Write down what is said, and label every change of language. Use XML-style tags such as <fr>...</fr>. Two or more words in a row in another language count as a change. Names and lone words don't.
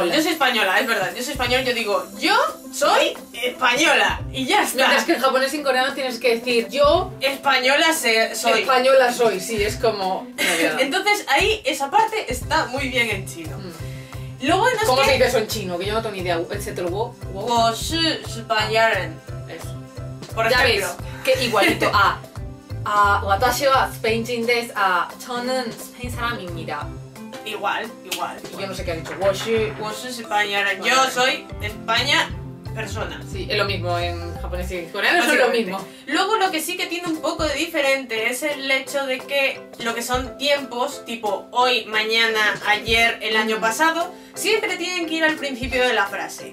<es>bueno, yo soy española, es verdad, yo soy español, yo digo, yo soy española y ya está. Mientras que en japonés y en coreano tienes que decir yo Española soy. española soy, sí, es como... Entonces ahí esa parte está muy bien en chino. Lo bueno es ¿Cómo que... se dice eso en chino? Que yo no tengo ni idea. Etcétera, wo.</es> <zh>我是 española.</zh> <es>Eso. Por Ya ejemplo. ves, que igualito a...</es> <ja>私はスペイン人です,</ja> <ko>저는 스페인 사람입니다.</ko> <es>Igual. Y yo no sé qué ha dicho. Woshi.</es> <zh>我是</zh> <es>española. Yo soy España persona. Sí, es lo mismo en japonés y en coreano, es lo mismo. Luego lo que sí que tiene un poco de diferente es el hecho de que lo que son tiempos, tipo hoy, mañana, ayer, el año pasado, siempre tienen que ir al principio de la frase.</es>